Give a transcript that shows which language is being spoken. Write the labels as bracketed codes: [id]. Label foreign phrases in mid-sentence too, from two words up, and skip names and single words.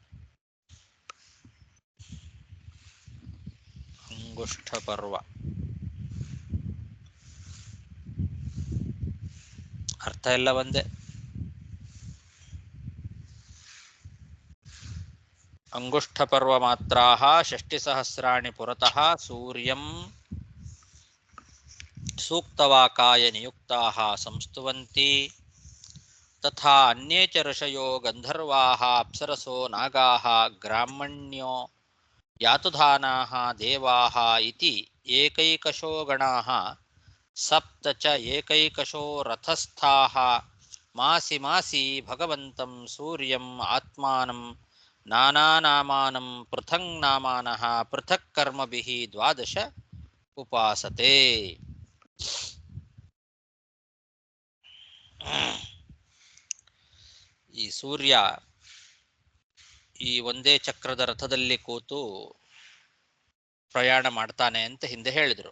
[kn] ಅಂಗುಷ್ಠ ಪರ್ವ ಅರ್ಥ ಎಲ್ಲ ಒಂದೇ. [sa] ಅಂಗುಷ್ಠ ಪರ್ವ ಮಾತ್ರಾಃ ಷಷ್ಟಿಸಹಸ್ರಾಣಿ ಪುರತಃ ಸೂರ್ಯಂ ಸೂಕ್ತವಾಕಾಯ ನಿಯುಕ್ತಾಃ ಸಂಸ್ತುವಂತಿ. ತಥಾ ಅನ್ಯೇ ಚ ಋಷಯೋ ಗಂಧರ್ವಾಃ ಅಪ್ಸರಸೋ ನಾಗಾಃ ಗ್ರಾಮಣ್ಯೋ ಯಾತುಧಾನಾಃ ದೇವಾಃ ಇತಿ ಏಕೈಕಶೋ ಗಣಾಃ ಸಪ್ತ ಚ ಏಕೈಕಶೋ ರಥಸ್ಥಾಃ ಮಾಸಿ ಮಾಸಿ ಭಗವಂತಂ ಸೂರ್ಯಂ ಆತ್ಮಾನಂ ನಾನಾನಾಮಾನಂ ಪೃಥಕ್ ನಾಮಾನಃ ಪೃಥಕ್ ಕರ್ಮಭಿಃ ದ್ವಾದಶ ಉಪಾಸತೆ. [kn] ಈ ಸೂರ್ಯ ಈ ಒಂದೇ ಚಕ್ರದ ರಥದಲ್ಲಿ ಕೂತು ಪ್ರಯಾಣ ಮಾಡ್ತಾನೆ ಅಂತ ಹಿಂದೆ ಹೇಳಿದರು.